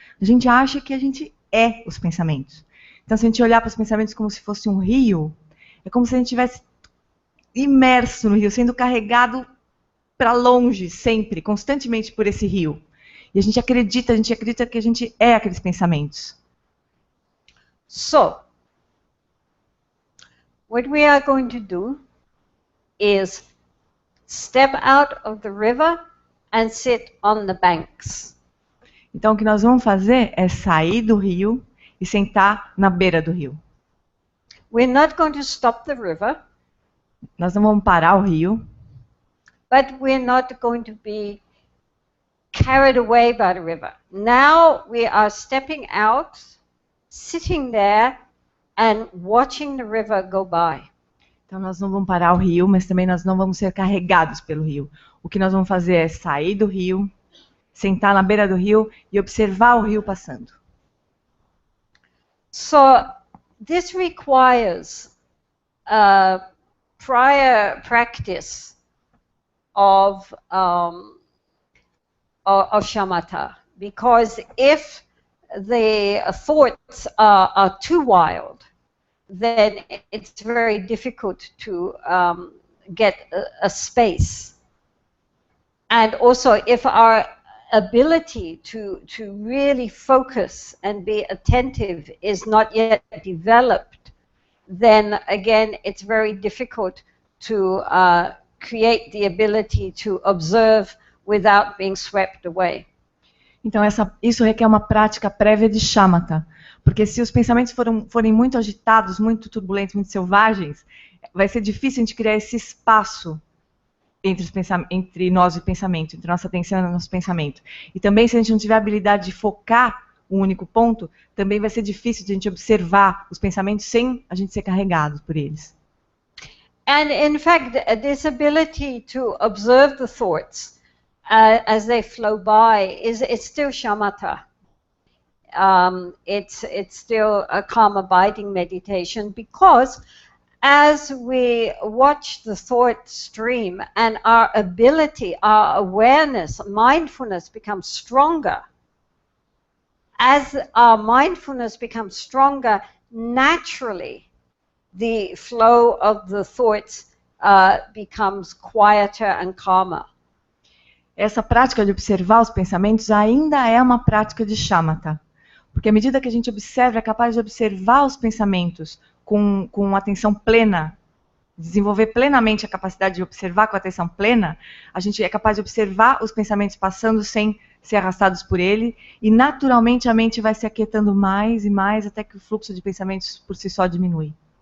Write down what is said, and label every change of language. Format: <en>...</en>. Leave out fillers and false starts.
<pt>A gente acha que a gente é os pensamentos. Então, se a gente olhar para os pensamentos como se fosse um rio, é como se a gente estivesse imerso no rio, sendo carregado para longe, sempre, constantemente por esse rio. E a gente acredita que a gente é aqueles pensamentos.</pt> <en>So, what we are going to do is step out of the river and sit on the banks.</en> <pt>Então, o que nós vamos fazer é sair do rio e sentar na beira do rio.</pt> <en>We're not going to stop the river.</en> <pt>Nós não vamos parar o rio.</pt> <en>But we're not going to be carried away by the river. Now we are stepping out, sitting there and watching the river go by.</en> <pt>Então nós não vamos parar o rio, mas também nós não vamos ser carregados pelo rio. O que nós vamos fazer é sair do rio, sentar na beira do rio e observar o rio passando.</pt> <en>So this requires prior practice of shamatha, because if the thoughts are too wild, then it's very difficult to get a space. And also, if our ability to really focus and be attentive is not yet developed, then again, it's very difficult to create the ability to observe without being swept away.</en> <pt>Então isso requer uma prática prévia de shamatha, porque se os pensamentos forem muito agitados, muito turbulentos, muito selvagens, vai ser difícil a gente criar esse espaço entre nós e o pensamento, entre nossa atenção e nosso pensamento. E também, se a gente não tiver a habilidade de focar um único ponto, também vai ser difícil de a gente observar os pensamentos sem a gente ser carregado por eles.</pt> <en>And in fact, this ability to observe the thoughts as they flow by it's still shamatha. It's still a calm abiding meditation, because as we watch the thought stream and our ability, our awareness, mindfulness becomes stronger. As our mindfulness becomes stronger, naturally the flow of the thoughts becomes quieter and calmer.</en> <pt>Essa prática de observar os pensamentos ainda é uma prática de shamatha. Porque à medida que a gente observa, é capaz de observar os pensamentos com atenção plena, desenvolver plenamente a capacidade de observar com atenção plena, a gente é capaz de observar os pensamentos passando sem ser arrastados por ele, e naturalmente a mente vai se aquietando mais e mais até que o fluxo de pensamentos por si só diminui.</pt>